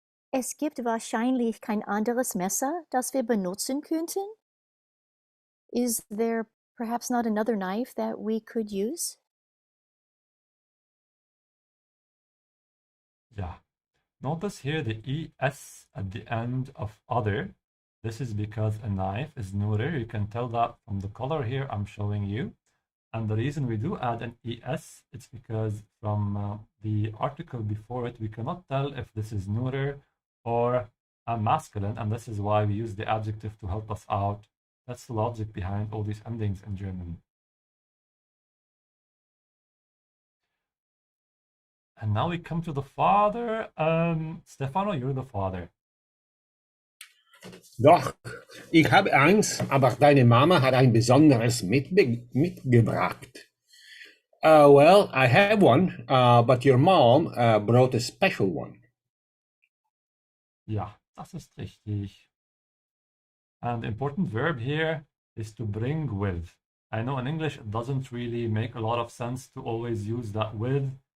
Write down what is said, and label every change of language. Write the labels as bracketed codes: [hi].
[de] Es gibt wahrscheinlich kein anderes Messer, das wir benutzen könnten. [en] Is there perhaps not another knife that we could use? Yeah. Notice here the ES at the end of other. This is because a knife is neuter. You can tell that from the color here I'm showing you. And the reason we do add an ES, it's because from the article before it, we cannot tell if this is neuter or masculine, and this is why we use the adjective to help us out. That's the logic behind all these endings in German. And now we come to the father. Stefano, you're the father. [de] Doch, ich habe eins, aber deine Mama hat ein besonderes mitgebracht. [en] Well, I have one, but your mom brought a special one. [de] Ja, das ist richtig. [en] And the important verb here is to bring with. I know in English it doesn't really make a lot of sense to always use that with.